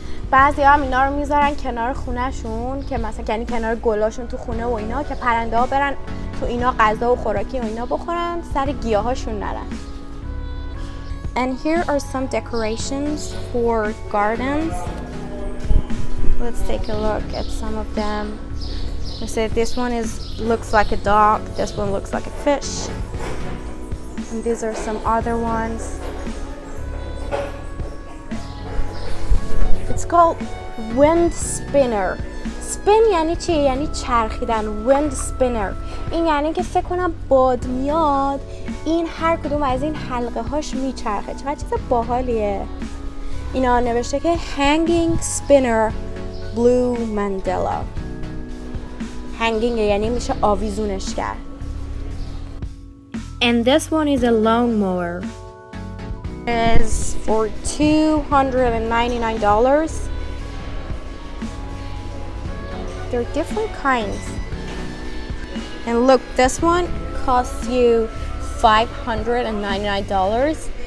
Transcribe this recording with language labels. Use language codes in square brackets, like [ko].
[fa] بعضی هم اینا رو میذارن کنار خونهشون که مثلا یعنی کنار گلاشون تو خونه و اینا که پرنده ها برن تو اینا غذا و خوراکی و اینا بخورن سر گیاهاشون نرن. [en] And here are some decorations for gardens. Let's take a look at some of them. Let's say this one looks like a dog. This one looks like a fish. And these are some other ones. It's called wind spinner. [fa] Spin یعنی چی؟ یعنی چرخیدن. [en] Wind spinner. [fa] این یعنی که فکر کنم باد میاد این هر کدوم از این حلقه هاش میچرخه. چقدر چیز باحالیه. اینا نوشته که [en] hanging spinner blue mandela. [fa] hanging یعنی میشه آویزونش کرد. [en] And this one is a lawn mower. Is for $299. There are different kinds. And look, this one costs you $599.